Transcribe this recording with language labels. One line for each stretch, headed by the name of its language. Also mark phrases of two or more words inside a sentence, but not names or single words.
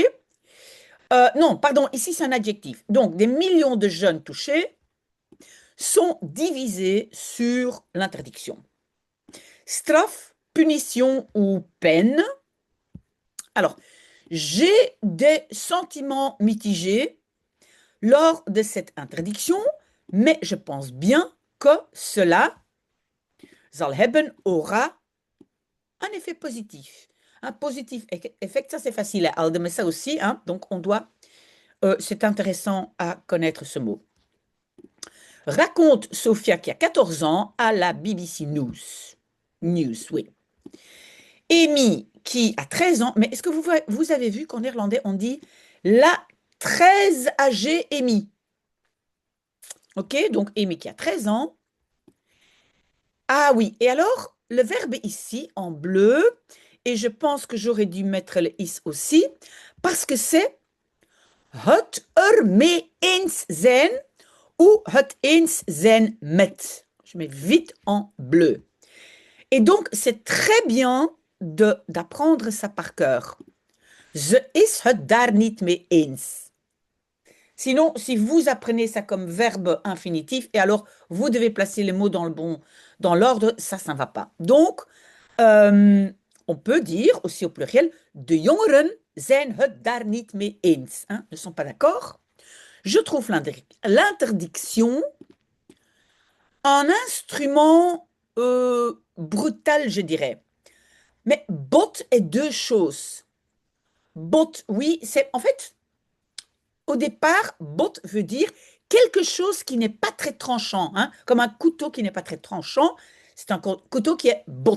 French: Non, pardon, ici c'est un adjectif. Donc, des millions de jeunes touchés sont divisés sur l'interdiction. Straf, punition ou peine. Alors, j'ai des sentiments mitigés lors de cette interdiction, mais je pense bien que cela
Dutch: zal hebben,
French: aura un effet positif. Un positif effet, ça c'est facile à alde, mais ça aussi, hein, donc on doit, c'est intéressant à connaître ce mot. Raconte Sophia qui a 14 ans à la BBC News. News, oui. Amy qui a 13 ans, mais est-ce que vous avez vu qu'en néerlandais on dit la très âgée Amy? Ok, donc Amy qui a 13 ans. Ah oui, et alors, le verbe ici en bleu, et je pense que j'aurais dû mettre le is aussi, parce que c'est
Dutch: het mee eens zijn
French: ou
Dutch: het eens zijn met.
French: Je mets vite en bleu. Et donc, c'est très bien d'apprendre ça par cœur.
Dutch: Ze is het daar niet mee eens.
French: Sinon, si vous apprenez ça comme verbe infinitif, et alors vous devez placer les mots dans l'ordre, ça ne va pas. Donc, on peut dire aussi au pluriel,
Dutch: de jongeren zijn het daar niet mee eens.
French: Hein, ne sont pas d'accord. Je trouve l'interdiction un instrument brutal, je dirais. Mais bot est deux choses. Bot, oui, c'est en fait, au départ, bot veut dire quelque chose qui n'est pas très tranchant, hein, comme un couteau qui n'est pas très tranchant, c'est un couteau qui est bot.